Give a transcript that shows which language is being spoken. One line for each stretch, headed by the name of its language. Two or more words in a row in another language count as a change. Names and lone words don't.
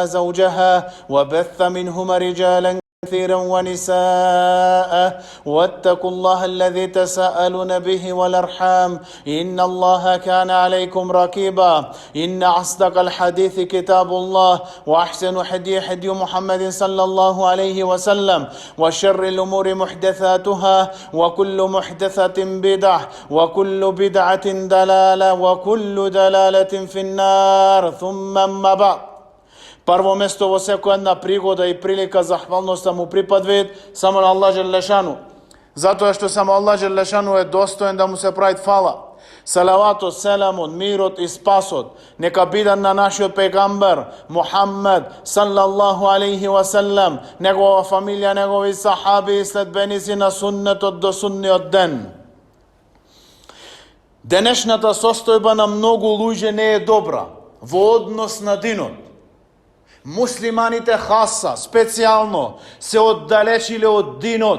Arabic: زوجها وبث منهما رجالا كثيرا ونساء واتقوا الله الذي تساءلون به والأرحام إن الله كان عليكم رقيبا إن أصدق الحديث كتاب الله وأحسن هدي محمد صلى الله عليه وسلم وشر الأمور محدثاتها وكل محدثة بدعة وكل بدعة دلالة وكل دلالة في النار ثم أما بعد.
Macedonian: Prvo mesto во секоја една пригода и прилика захвалноста му припадваат само на Аллах Джелешану. Затоа што само Аллах Джелешану е достоен да му се прави фала. Салаватот, селамот, мирот и спасот нека бидат на нашиот пегамбер Мухаммед
Arabic: صلى الله عليه وسلم,
Macedonian: негова фамилија, негови сахаби и следбеници на суннетот до судниот ден. Денешната состојба на многу луѓе не е добра во однос на динот. Муслиманите хаса, специјално, се оддалечиле од динот.